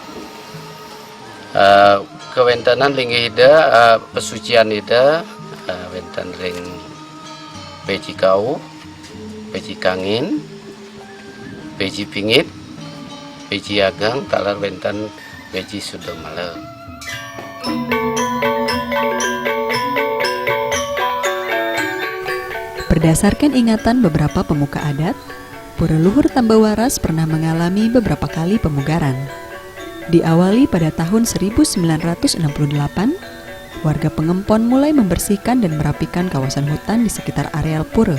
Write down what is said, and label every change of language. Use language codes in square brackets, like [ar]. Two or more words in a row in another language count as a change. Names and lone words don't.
[ban] Kewentanan linggih ida, pesucian ida, wenten ring Beji Kau, Beji Kangin, Beji Pingit, Beji Agang, talar wenten Beji Sudomala. [id] Berdasarkan ingatan beberapa pemuka adat, Pura Luhur Tambewaras pernah mengalami beberapa kali pemugaran. Diawali pada tahun 1968, warga Pengempon mulai membersihkan dan merapikan kawasan hutan di sekitar areal pura.